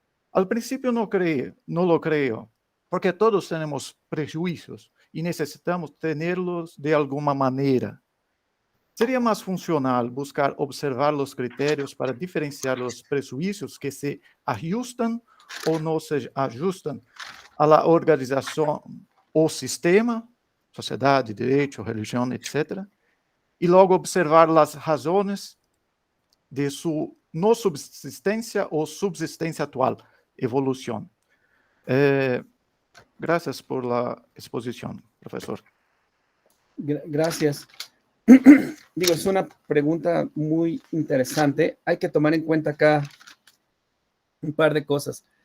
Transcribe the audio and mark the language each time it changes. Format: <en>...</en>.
<es>Al principio no lo creo, porque todos tenemos prejuicios y necesitamos tenerlos de alguna manera. Sería más funcional buscar observar los criterios para diferenciar los prejuicios que se ajustan o no se ajustan a la</es> <pt>organização, o sistema, sociedade, direito, religião, etc., e logo observar as razões de sua não subsistência ou subsistência atual, evolução.</pt> <es>Gracias por la exposición, profesor. Gracias. Digo, es una pregunta muy interesante. Hay que tomar en cuenta acá un par de cosas.</es>